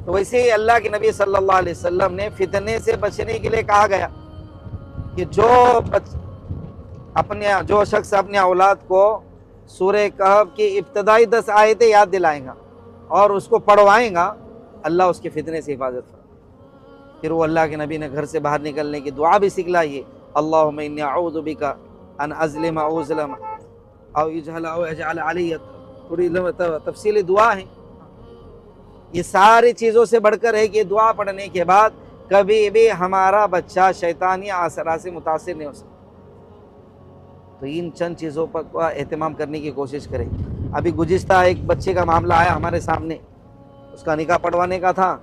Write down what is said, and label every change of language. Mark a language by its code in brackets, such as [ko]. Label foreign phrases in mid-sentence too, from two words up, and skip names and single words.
[ur] تو ویسے ہی اللہ کے نبی [ar] صلی اللہ علیہ وسلم [ur] نے فتنے سے بچنے کے لیے کہا گیا کہ جو شخص اپنے اولاد کو سورہ کہف کی ابتدائی 10 آیتیں یاد دلائیں گا اور اس کو پڑھوائیں گا، اللہ اس کے فتنے سے حفاظت فرمائے۔ پھر وہ اللہ کے نبی نے گھر سے باہر نکلنے کی دعا بھی سکھلائی ہے، [ar] اللهم إني أعوذ بك أن أظلم أو أظلم أو يجهل أو يجعل عليه, [ur] تھوڑی تفصیلی دعا ہے. یہ ساری چیزوں سے بڑھ کر ہے کہ دعا پڑھنے کے بعد کبھی بھی ہمارا بچہ شیطانی آسرا سے متاثر نہیں ہو سکتا. تو ان چند چیزوں پر اہتمام کرنے کی کوشش کریں. ابھی گزشتہ ایک بچے کا معاملہ آیا ہمارے سامنے، اس کا نکاح پڑھوانے کا تھا.